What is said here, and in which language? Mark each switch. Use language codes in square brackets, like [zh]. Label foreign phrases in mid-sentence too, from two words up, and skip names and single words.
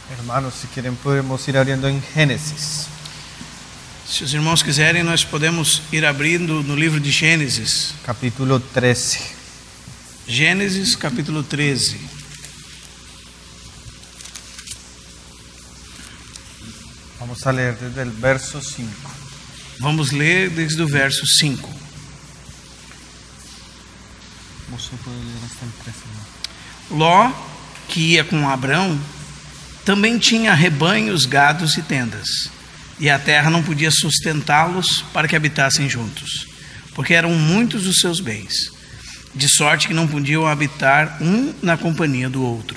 [es] Hermanos, si quieren podemos ir abriendo en Génesis. [pt] Se os irmãos quiserem, nós podemos ir abrindo no livro de Gênesis. [es] Capítulo 13. [pt] Gênesis, capítulo 13. [es] Vamos a leer desde el verso 5. [pt] Vamos ler desde o verso 5. Você pode ler [es] hasta el 13, ¿no? [pt] Ló, que ia com Abrão, também tinha rebanhos, gados e tendas, e a terra não podia sustentá-los para que habitassem juntos, porque eram muitos os seus bens, de sorte que não podiam habitar um na companhia do outro.